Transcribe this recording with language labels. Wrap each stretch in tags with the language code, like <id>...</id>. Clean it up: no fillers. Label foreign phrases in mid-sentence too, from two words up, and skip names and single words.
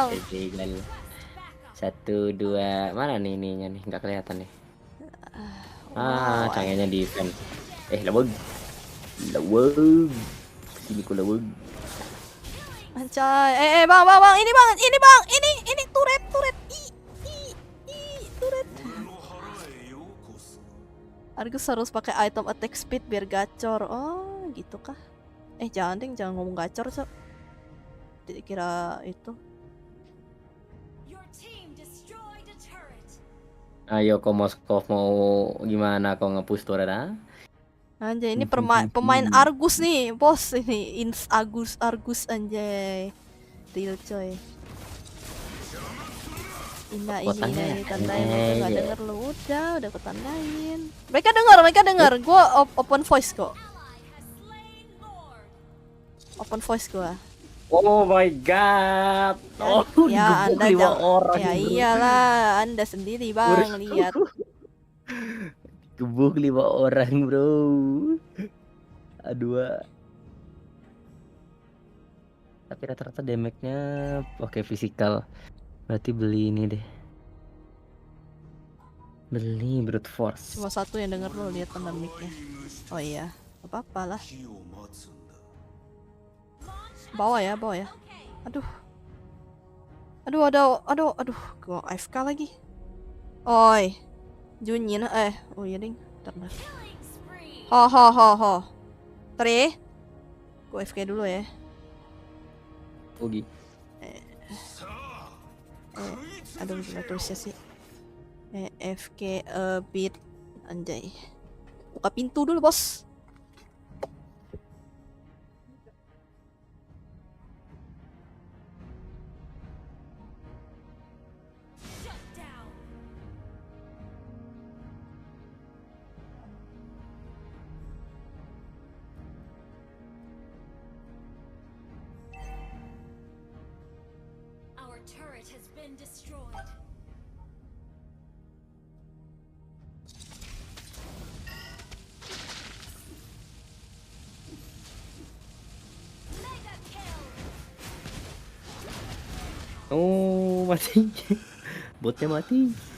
<id>Tinggal 1, 2. Mana nih ininya nih? Nggak kelihatan nih. Canggihnya defense. Lawag. Sini ku lawag. Anjay. Bang. Ini turret. Turret.</id> <ja>俺の腹へようこそ</ja> <id>Argus harus pakai item attack speed biar gacor. Oh gitu kah? Jangan ding, jangan ngomong gacor so. Kira itu.</id> <en>Your team destroyed a turret.</en> <id>Ayo kok Moskov mau gimana kok nge-push turret ah? Anjay, ini pemain Argus nih, bos ini. Argus anjay. Real coy. Ini tandain udah nggak denger lu, udah ketandain. Mereka dengar, gua</id> <en>open voice</en> <id>kok.</id> <en>Ally has slain Lord. Open voice</en> <id>gua.</id> <en>Oh my god. Oh,</en> <id>Ya digebuk Anda 5 orang. ya bro. iyalah, Anda sendiri bang lihat. Gebuk 5 orang, bro. Aduh. Tapi rata-rata damage-nya oke fisikal. Berarti beli ini deh. Beli</id> <en>brute force.</en> <id>Cuma satu yang denger lo, lihat teman mic-nya. Oh iya, apa-apa lah.</id> <ja>火を待つんだ</ja> <id>Bawa ya. Okay. Aduh, gua AFK lagi. Oi. Junyin oh iya ding. Bentar.</id> <en>Killing spree.</en> <id>Ho. Tri. Gua AFK dulu ya. Ugi.</id> <ja>さあ</ja> <id>Aduh, gimana tulisnya sih?</id> <en>AFK a bit.</en> <id>Anjay. Buka pintu dulu, bos.</id> <en>Shut down. Our turret has been destroyed. Mega kill.</en> <id>Oh, mati. Botnya mati.</id>